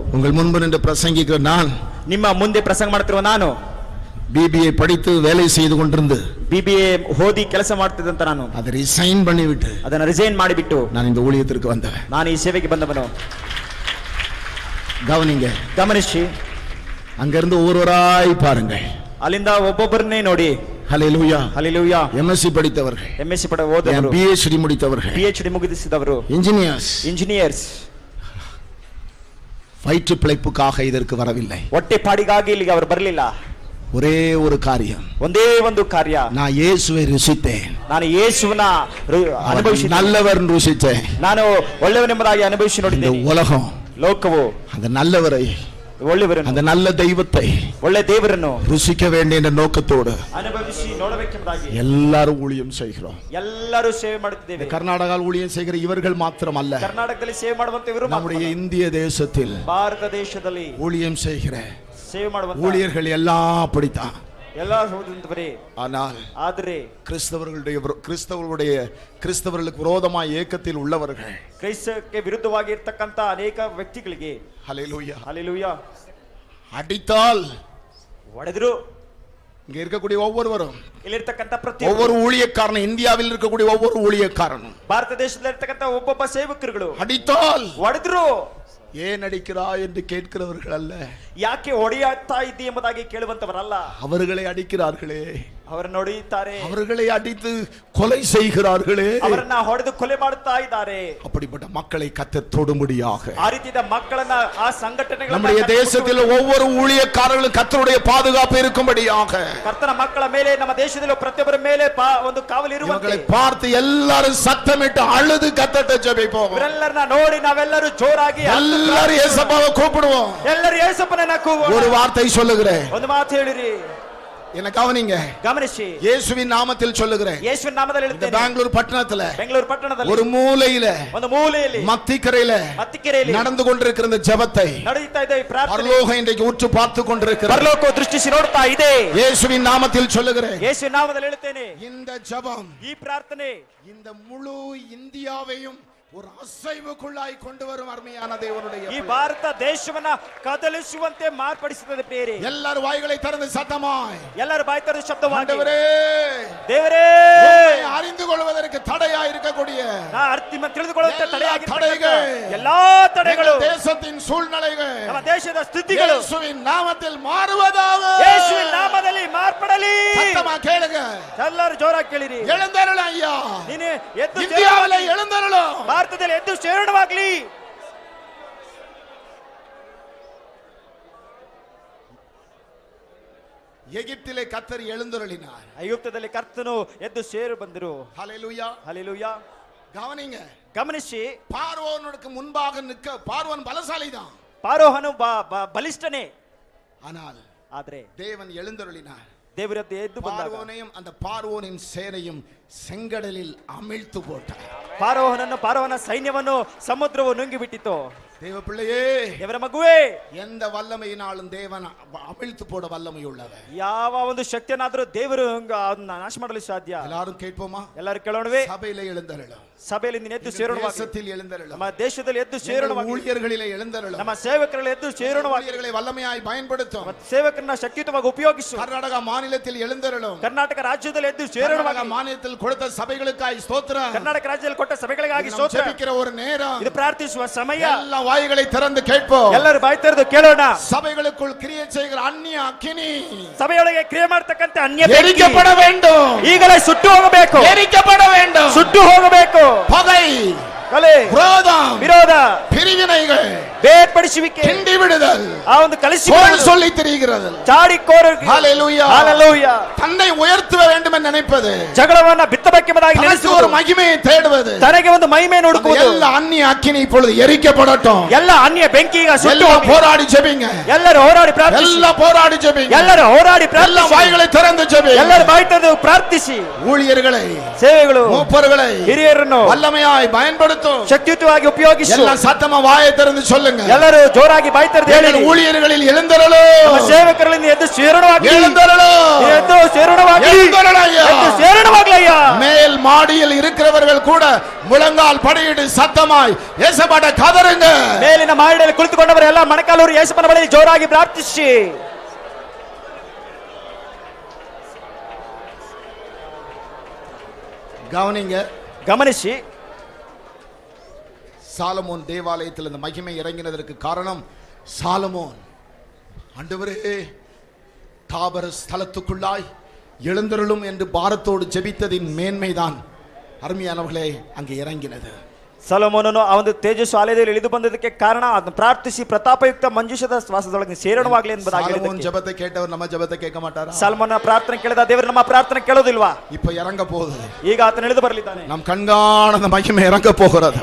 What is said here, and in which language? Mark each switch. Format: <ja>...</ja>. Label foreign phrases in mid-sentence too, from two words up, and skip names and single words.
<ta>உங்கள் முன்பு நின்று பிரசங்கிக்கிற நான்,</ta> <kn>ನಿಮ್ಮ ಮುಂದೆ ಪ್ರಸಂಗ ಮಾಡ್ತಿರುವ ನಾನು,</kn> <ta>பிபிஏ படித்து வேலை செய்து கொண்டிருந்து</ta> <kn>BBA ಓದಿ ಕೆಲಸ ಮಾಡ್ತಿದ್ದಂತ ನಾನು</kn> <ta>அதை ரிசைன் பண்ணிவிட்டு</ta> <kn>ಅದನ್ನ ರಿಸೈನ್ ಮಾಡಿಬಿಟ್ಟು</kn> <ta>நான் இந்த ஊழியத்திற்கு வந்தவன்.</ta> <kn>ನಾನು ಈ ಸೇವೆಗೆ ಬಂದವನು.</kn> <ta>கவனிங்க,</ta> <kn>ಗಮನಿಸಿ,</kn> <ta>அங்கிருந்து ஒவ்வொருவராய் பாருங்க.</ta> <kn>ಅಲ್ಲಿಂದ ಒಬ್ಬೊಬ್ಬರನ್ನೇ ನೋಡಿ.</kn> <ta>ஹல்லேலூயா.</ta> <kn>ಹಲ್ಲೆಲೂಯಾ.</kn> <ta>எம்எஸ்சி படித்தவர்கள்,</ta> <kn>MSc ಪಡ ಓದವರು,</kn> <ta>PhD முடித்தவர்கள்,</ta> <kn>PhD ಮುಗಿಸಿದವರು,</kn> <ta>இன்ஜினியர்ஸ்,</ta> <kn>ಇಂಜಿನಿಯರ್ಸ್.</kn> <ta>வயிற்று பிழைப்புக்காக இதற்கு வரவில்லை.</ta> <kn>ಹೊಟ್ಟೆ ಪಾಡಿಗಾಗಿ ಇಲ್ಲಿಗೆ ಅವರು ಬರಲಿಲ್ಲ.</kn> <ta>ஒரே ஒரு காரியம்,</ta> <kn>ಒಂದೇ ಒಂದು ಕಾರ್ಯ,</kn> <ta>நான் இயேசுவை ருசித்தேன்,</ta> <kn>ನಾನು ಯೇಸುವನ್ನ ಅನುಭವಿಸಿ,</kn> <ta>நல்லவர் ருசித்தேன்.</ta> <kn>ನಾನು ಒಳ್ಳೆಯವನೆಂಬುದಾಗಿ ಅನುಭವಿಸಿ</kn> <ta>இந்த</ta> <kn>ನೋಡಿದ್ದೇನೆ.</kn> <ta>உலகம்</ta> <kn>ಲೋಕವು</kn> <ta>அந்த நல்லவரை,</ta> <kn>ಒಳ್ಳೆಯವರನ್ನು,</kn> <ta>அந்த நல்ல தெய்வத்தை</ta> <kn>ಒಳ್ಳೆ ದೇವರನ್ನು</kn> <ta>ருசிக்க வேண்டிய என்ற நோக்கத்தோடு</ta> <kn>ಅನುಭವಿಸಿ ನೋಡಬೇಕೆಂಬುದಾಗಿ</kn> <ta>எல்லாரும் ஊழியம் செய்கிறோம்.</ta> <kn>ಎಲ್ಲರೂ ಸೇವೆ ಮಾಡುತ್ತಿದ್ದೇವೆ.</kn> <ta>கர்நாடகாவில் ஊழியம் செய்கிற இவர்கள் மாத்திரம் அல்ல,</ta> <kn>ಕರ್ನಾಟಕದಲ್ಲಿ ಸೇವೆ ಮಾಡುವಂತ ಇವರು</kn> <ta>நம்முடைய இந்திய தேசத்தில்</ta> <kn>ಭಾರತ ದೇಶದಲ್ಲಿ</kn> <ta>ஊழியம் செய்கிற</ta> <kn>ಸೇವೆ ಮಾಡುವಂತ</kn> <ta>ஊழியர்கள் எல்லாம் அப்படித்தான்.</ta> <kn>ಎಲ್ಲ ಹೋದಂತವರೇ.</kn> <ta>ஆனால்</ta> <kn>ಆದರೆ</kn> <ta>கிறிஸ்தவர்களுக்கு விரோதமாய் ஏக்கத்தில் உள்ளவர்கள்,</ta> <kn>ಕ್ರೈಸ್ತಕ್ಕೆ ವಿರುದ್ಧವಾಗಿ ಇರ್ತಕ್ಕಂತ ಅನೇಕ ವ್ಯಕ್ತಿಗಳಿಗೆ</kn> <ta>ஹல்லேலூயா,</ta> <kn>ಹಲ್ಲೆಲೂಯಾ,</kn> <ta>அடித்தால்</ta> <kn>ಹೊಡೆದ್ರು.</kn> <ta>இங்க இருக்கக்கூடிய ஒவ்வொருவரும்,</ta> <kn>ಇಲ್ಲಿರ್ತಕ್ಕಂತ ಪ್ರತಿ</kn> <ta>ஒவ்வொரு ஊழியக்காரனும், இந்தியாவில் இருக்கக்கூடிய ஒவ்வொரு ஊழியக்காரனும்</ta> <kn>ಭಾರತ ದೇಶದಲ್ಲಿ ಇರ್ತಕ್ಕಂತ ಒಬ್ಬೊಬ್ಬ ಸೇವಕರುಗಳು</kn> <ta>அடித்தால்</ta> <kn>ಹೊಡೆದ್ರು.</kn> <ta>ஏன் அடிக்கிறாய் என்று கேட்கிறவர்கள் அல்ல,</ta> <kn>ಯಾಕೆ ಹೊಡೆಯುತ್ತಾ ಇದ್ದಿ ಎಂಬುದಾಗಿ ಕೇಳುವಂತವರಲ್ಲ,</kn> <ta>அவர்களை அடிக்கிறார்களே,</ta> <kn>ಅವರನ್ನು ಹೊಡೆಯುತ್ತಾರೆ,</kn> <ta>அவர்களை அடித்து கொலை செய்கிறார்களே,</ta> <kn>ಅವರನ್ನ ಹೊಡೆದು ಕೊಲೆ ಮಾಡುತ್ತಾ ಇದ್ದಾರೆ.</kn> <ta>அப்படிப்பட்ட மக்களை கர்த்தர் தொடும்படியாக</ta> <kn>ಆ ರೀತಿಯ ಮಕ್ಕಳನ್ನ, ಆ ಸಂಘಟನೆಗಳನ್ನ</kn> <ta>நம்முடைய தேசத்தில் ஒவ்வொரு ஊழியக்காரர்களும் கர்த்தருடைய பாதுகாப்பு இருக்கும்படியாக</ta> <kn>ಕರ್ತನ ಮಕ್ಕಳ ಮೇಲೆ, ನಮ್ಮ ದೇಶದಲ್ಲಿ ಪ್ರತಿಯೊಬ್ಬರ ಮೇಲೆ ಒಂದು ಕಾವಲು ಇರುವಂತೆ</kn> <ta>இவர்களை பார்த்து எல்லாரும் சத்தமிட்டு அழுது கர்த்தர்ட்ட ஜெபிப்போம்.</ta> <kn>ಇವರೆಲ್ಲರನ್ನ ನೋಡಿ ನಾವೆಲ್ಲರೂ ಜೋರಾಗಿ</kn> <ta>எல்லாரும் இயேசுவை கூப்பிடுவோம்.</ta> <kn>ಎಲ್ಲರೂ ಯೇಸಪ್ಪನನ್ನ ಕೂಗೋಣ.</kn> <ta>ஒரு வார்த்தை சொல்லுகிறேன்,</ta> <kn>ಒಂದು ಮಾತು ಹೇಳಿರಿ,</kn> <ta>என்ன கவனிங்க,</ta> <kn>ಗಮನಿಸಿ,</kn> <ta>இயேசுவின் நாமத்தில் சொல்லுகிறேன்.</ta> <kn>ಯೇಸುವಿನ ನಾಮದಲ್ಲಿ</kn> <ta>இந்த</ta> <kn>ಹೇಳುತ್ತೇನೆ,</kn> <ta>பெங்களூர் பட்டணத்துல</ta> <kn>ಬೆಂಗಳೂರು ಪಟ್ಟಣದಲ್ಲಿ</kn> <ta>ஒரு மூலையில</ta> <kn>ಒಂದು ಮೂಲೆಯಲ್ಲಿ</kn> <ta>மத்திக்கரையில</ta> <kn>ಮತ್ತಿಕೆರೆಯಲ್ಲಿ</kn> <ta>நடந்து கொண்டிருக்கிற இந்த ஜெபத்தை</ta> <kn>ನಡೆಯುತ್ತಾ ಇದೆ ಈ ಪ್ರಾರ್ಥನೆ.</kn> <ta>பரலோகம் இன்றைக்கு உற்று பார்த்து கொண்டிருக்கிறது.</ta> <kn>ಪರಲೋಕವು ದೃಷ್ಟಿಸಿ ನೋಡ್ತಾ ಇದೆ.</kn> <ta>இயேசுவின் நாமத்தில் சொல்லுகிறேன்.</ta> <kn>ಯೇಸುವಿನ ನಾಮದಲ್ಲಿ ಹೇಳುತ್ತೇನೆ,</kn> <ta>இந்த ஜெபம்</ta> <kn>ಈ ಪ್ರಾರ್ಥನೆ</kn> <ta>இந்த முழு இந்தியாவையும் ஒரு அசைவுக்குள்ளாய் கொண்டு வரும் அருமையான தேவனுடைய</ta> <kn>ಈ ಭಾರತ ದೇಶವನ್ನ ಕದಲಿಸುವಂತೆ ಮಾರ್ಪಡಿಸುತ್ತದೆ ಪ್ರಿಯರೇ.</kn> <ta>எல்லாரும் வாய்களை திறந்து சத்தமாய்</ta> <kn>ಎಲ್ಲರೂ ಬಾಯಿ ತೆರೆದು ಶಬ್ದವಾಗಿ,</kn> <ta>ஆண்டவரே,</ta> <kn>ದೇವರೇ,</kn> <ta>உம்மை அறிந்து கொள்வதற்கு தடையா இருக்கக்கூடிய</ta> <kn>ನಾ ಅರ್ಥ ತಿಳಿದುಕೊಳ್ಳುವಂತೆ ತಡೆಯಾಗಿರ್ತಕ್ಕಂಥ ಎಲ್ಲಾ ತಡೆಗಳು,</kn> <ta>எங்கள் தேசத்தின் சூழ்நிலைகள்</ta> <kn>ನಮ್ಮ ದೇಶದ ಸ್ಥಿತಿಗಳು</kn> <ta>இயேசுவின் நாமத்தில் மாறுவதாக.</ta> <kn>ಯೇಸುವಿನ ನಾಮದಲ್ಲಿ ಮಾರ್ಪಡಲಿ.</kn> <ta>சத்தமா கேளுங்க.</ta> <kn>ಎಲ್ಲರೂ ಜೋರಾಗಿ ಕೇಳಿರಿ.</kn> <ta>எழுந்தருளும் ஐயா,</ta> <kn>ನೀನು ಎದ್ದು</kn> <ta>இந்தியாவிலே எழுந்தருளும்.</ta> <kn>ಭಾರತದಲ್ಲಿ ಎದ್ದು ಶರಣವಾಗಲಿ.</kn> <ta>எகிப்திலே கர்த்தர் எழுந்தருளினார்.</ta> <kn>ಐಗುಪ್ತದಲ್ಲಿ ಕರ್ತನು ಎದ್ದು ಸೇರು ಬಂದರು.</kn> <ta>ஹல்லேலூயா.</ta> <kn>ಹಲ್ಲೆಲೂಯಾ.</kn> <ta>கவனிங்க,</ta> <kn>ಗಮನಿಸಿ,</kn> <ta>பார்வோனுக்கு முன்பாக நிற்க பார்வோன் பலசாலி தான்.</ta> <kn>ಪಾರೋಹನು ಬಲಿಷ್ಠನೇ,</kn> <ta>ஆனால்</ta> <kn>ಆದ್ರೆ</kn> <ta>தேவன் எழுந்தருளினார்.</ta> <kn>ದೇವರ ಎದ್ದು ಬಂದಾಗ</kn> <ta>பார்வோனையும் அந்த பார்வோனின் சேனையும் செங்கடலில் அமிழ்த்து போட்டார்.</ta> <kn>ಪಾರೋಹನ ಸೈನ್ಯವನ್ನು ಸಮುದ್ರವು ನುಂಗಿ ಬಿಟ್ಟಿತು.</kn> <ta>தேவ பிள்ளையே,</ta> <kn>ದೇವರ ಮಗುವೇ,</kn> <ta>எந்த வல்லமையினாலும் தேவன் அமிழ்த்து போட வல்லமை உள்ளவர்.</ta> <kn>ಯಾವ ಒಂದು ಶಕ್ತಿಯನ್ನಾದರೂ ದೇವರು ಅದನ್ನ ನಾಶ ಮಾಡಲು ಸಾಧ್ಯ.</kn> <ta>எல்லாரும் கேட்போமா?</ta> <kn>ಎಲ್ಲರೂ ಕೇಳೋಣವೇ.</kn> <ta>சபையிலே எழுந்தருளும்.</ta> <kn>ಸಭೆಯಲ್ಲಿ ನೀನು ಎದ್ದು ಸೇರೋಣವಾಗಿ,</kn> <ta>தேசத்தில் எழுந்தருளும்.</ta> <kn>ನಮ್ಮ ದೇಶದಲ್ಲಿ ಎದ್ದು ಸೇರೋಣವಾಗಿ,</kn> <ta>ஊழியர்களிலே எழுந்தருளும்.</ta> <kn>ನಮ್ಮ ಸೇವಕರಲ್ಲಿ ಎದ್ದು ಸೇರೋಣವಾಗಿ,</kn> <ta>ஊழியர்களை வல்லமையாய் பயன்படுத்தும்.</ta> <kn>ಸೇವಕರನ್ನ ಶಕ್ತಿಯುತವಾಗಿ ಉಪಯೋಗಿಸು.</kn> <ta>கர்நாடக மாநிலத்தில் எழுந்தருளும்.</ta> <kn>ಕರ್ನಾಟಕ ರಾಜ್ಯದಲ್ಲಿ ಎದ್ದು</kn> <ta>கர்நாடக</ta> <kn>ಸೇರೋಣವಾಗಿ,</kn> <ta>மாநிலத்தில் கொடுத்த சபைகளுக்காய் ஸ்தோத்திரம்.</ta> <kn>ಕರ್ನಾಟಕ ರಾಜ್ಯದಲ್ಲಿ ಕೊಟ್ಟ ಸಭೆಗಳಿಗಾಗಿ</kn> <ta>நாம்</ta> <kn>ಸ್ತೋತ್ರ.</kn> <ta>ஜெபிக்கிற ஒரு நேரம்,</ta> <kn>ಇದು ಪ್ರಾರ್ಥಿಸುವ ಸಮಯ.</kn> <ta>ಎಲ್ಲ வாய்களை திறந்து கேட்போம்.</ta> <kn>ಎಲ್ಲರೂ ಬಾಯಿ ತೆರೆದು ಕೇಳೋಣ.</kn> <ta>சபைகளுக்குள் கிரியை செய்கிற அந்நிய அக்கினி</ta> <kn>ಸಭೆಯೊಳಗೆ ಕ್ರಿಯೆ ಮಾಡತಕ್ಕಂತ ಅನ್ಯ ಬೆಂಕಿ</kn> <ta>எரிக்கப்பட வேண்டும்.</ta> <kn>ಈಗಲೇ ಸುಟ್ಟು ಹೋಗಬೇಕು.</kn> <ta>எரிக்கப்பட வேண்டும்.</ta> <kn>ಸುಟ್ಟು ಹೋಗಬೇಕು.</kn> <ta>பகை,</ta> <kn>ಕಲೆ,</kn> <ta>விரோதம்,</ta> <kn>ವಿರೋಧ,</kn> <ta>பிரிவினைகள்,</ta> <kn>ಬೇರ್ಪಡಿಸುವಿಕೆ,</kn> <ta>கிண்டி விடுதல்,</ta> <kn>ಆ ಒಂದು ಕಲಿಸಿ</kn> <ta>சொல்லி திரிகிறது.</ta> <kn>ಚಾಡಿಕೋರು,</kn> <ta>ஹல்லேலூயா.</ta> <kn>ஹalleluya.</kn> <ta>தன்னை உயர்த்த வேண்டும் என்று நினைப்பது,</ta> <kn>ಜಗಳವನ್ನ ಬಿತ್ತಬೇಕೆಂಬುದಾಗಿ</kn> <ta>தனக்கு</ta> <kn>ನೆನೆಸುವುದು,</kn> <ta>ஒரு மகிமையை தேடுவது,</ta> <kn>ತನಗೆ ಒಂದು ಮಹಿಮೆ ಹುಡುಕುವುದು,</kn> <ta>ಎಲ್ಲ அந்நிய அக்கினி இப்பொழுது எரிக்கப்படட்டும்.</ta> <kn>ಎಲ್ಲ ಅನ್ಯ ಬೆಂಕಿ ಈಗ ಸುಟ್ಟು</kn> <ta>எல்லாம்</ta> <kn>ಹೋಗಲಿ.</kn> <ta>போராடி ஜெபிங்க.</ta> <kn>ಎಲ್ಲರೂ ಹೋರಾಡಿ ಪ್ರಾರ್ಥಿಸಿ.</kn> <ta>எல்லாம் போராடி ஜெபிங்க.</ta> <kn>ಎಲ್ಲರೂ ಹೋರಾಡಿ</kn> <ta>எல்லா</ta> <kn>ಪ್ರಾರ್ಥಿಸಿ.</kn> <ta>வாய்களை திறந்து ஜெபிங்க.</ta> <kn>ಎಲ್ಲರೂ ಬಾಯಿ ತೆರೆದು ಪ್ರಾರ್ಥಿಸಿ.</kn> <ta>ஊழியர்களை,</ta> <kn>ಸೇವೆಗಳು,</kn> <ta>மூப்பர்களை</ta> <kn>ಹಿರಿಯರನ್ನು</kn> <ta>வல்லமையாய் பயன்படுத்தும்.</ta> <kn>ಶಕ್ತಿಯುತವಾಗಿ ಉಪಯೋಗಿಸಿ.</kn> <ta>எல்லாம் சத்தமா வாயை திறந்து சொல்லுங்க.</ta> <kn>ಎಲ್ಲರೂ ಜೋರಾಗಿ ಬಾಯಿ ತೆರೆದು ಹೇಳಿ.</kn> <ta>எங்கள் ஊழியர்களில் எழுந்தருளும்.</ta> <kn>ನಮ್ಮ ಸೇವಕರಲ್ಲಿ ಎದ್ದು ಸೇರಣವಾಗಲಿ.</kn> <ta>எழுந்தருளும்.</ta> <kn>ಎದ್ದು ಸೇರಣವಾಗಲಿ.</kn> <ta>எழுந்தருளும் ஐயா.</ta> <kn>ಎದ್ದು ಸೇರಣವಾಗಲಿ ಅಯ್ಯ.</kn> <ta>மேல் மாடியில் இருக்கிறவர்கள் கூட முழங்கால் படியிட்டு சத்தமாய் ஏசப்பாட்ட கதறுங்க.</ta> <kn>ಮೇಲಿನ ಮಹಡಿಯಲ್ಲಿ ಕುಳಿತುಕೊಂಡವರೆಲ್ಲ ಮೊಣಕಾಲೂರಿ ಯೇಸುವಿನ ಬಳಿ ಜೋರಾಗಿ ಪ್ರಾರ್ಥಿಸಿ.</kn> <ta>கவனிங்க,</ta> <kn>ಗಮನಿಸಿ,</kn> <ta>சாலமோன் தேவாலயத்தில் இந்த மகிமை இறங்கினதற்கு காரணம் சாலமோன் ஆண்டவரே தாபர ஸ்தலத்துக்குள்ளாய் எழுந்தருளும் என்று பாரத்தோடு ஜெபித்ததின் மேன்மைதான் அருமையானவர்களே அங்கே இறங்கினது.</ta> <kn>ಸೊಲೊಮೋನನು ಆ ಒಂದು ತೇಜಸ್ಸು ಆಲಯದಲ್ಲಿ ಇಳಿದು ಬಂದದಕ್ಕೆ ಕಾರಣ ಅದನ್ನು ಪ್ರಾರ್ಥಿಸಿ ಪ್ರತಾಪಯುಕ್ತ ಮಂಜುಷದ ವಾಸದೊಳಗೆ ಸೇರಣವಾಗಲಿ ಎಂಬುದಾಗಿ</kn> <ta>சாலமோன் ஜெபத்தை கேட்டவர் நம்ம ஜெபத்தை கேட்க மாட்டாரா?</ta> <kn>ಸಲ್ಮೋನ ಪ್ರಾರ್ಥನೆ ಕೇಳಿದ ದೇವರು ನಮ್ಮ ಪ್ರಾರ್ಥನೆ ಕೇಳೋದಿಲ್ವಾ?</kn> <ta>இப்ப இறங்க போகுது.</ta> <kn>ಈಗ ಆತನ ಇಳಿದು ಬರಲಿದ್ದಾನೆ.</kn> <ta>நம் கண்காண மகிமை இறங்க போகிறது.</ta>